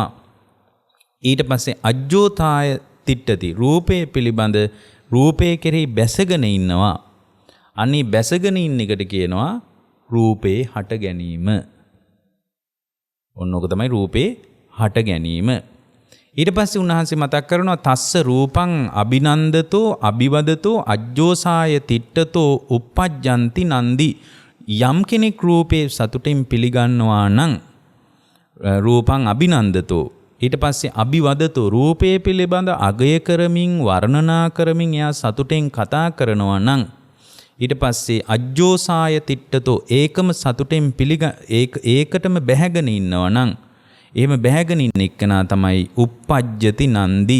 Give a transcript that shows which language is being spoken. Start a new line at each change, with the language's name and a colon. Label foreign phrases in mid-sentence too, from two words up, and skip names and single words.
Sinhala: ඊට පස්සේ
Pali: අජ්ජෝතාය තිට්ඨති.
Sinhala: රූපයේ පිළිබඳ රූපයේ කෙරෙහි බැසගෙන ඉන්නවා. අනි බැසගෙන ඉන්න එකට කියනවා රූපේ හට ගැනීම. ඔන්න ඔක තමයි රූපේ හට ගැනීම. ඊට පස්සේ උන්වහන්සේ මතක් කරනවා
Pali: තස්ස රූපං අභිනන්දතෝ අභිවදතෝ අජ්ජෝසාය තිට්ඨතෝ uppajjanti නන්දි.
Sinhala: යම් කෙනෙක් රූපේ සතුටින් පිළිගන්නවා නම්
Pali: රූපං අභිනන්දතෝ
Sinhala: ඊට පස්සේ අභිවදතෝ රූපේ පිළිබඳ අගය කරමින් වර්ණනා කරමින් එයා සතුටෙන් කතා කරනවා නම් ඊට පස්සේ
Pali: අජ්ජෝසාය තිට්ඨතෝ
Sinhala: ඒකම සතුටෙන් ඒකටම බැහැගෙන ඉන්නවා නම් එහෙම බැහැගෙන ඉන්න එක්කනා තමයි
Pali: uppajjati නන්දි.